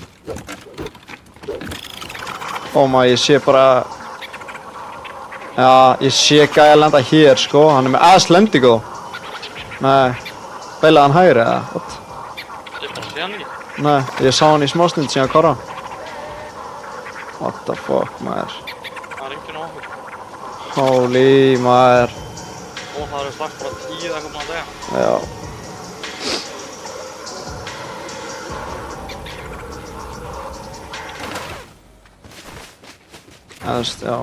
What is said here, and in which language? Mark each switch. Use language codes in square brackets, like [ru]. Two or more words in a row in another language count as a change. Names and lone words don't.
[is] Ó maður, ég sé bara... Já, ég sé gæja lenda hér, sko. Hann er með aðslendingu. Nei. Beilaði hann hægri, eða? What? Ég bara sé hann ekki. Nei, ég sá hann í smástund síðan korra. [en] What the fuck, [is] maður. Það er enginn á okkur. Holy, maður. Og það eru strax bara 10 eða komið að degja. Já. Það veist, já.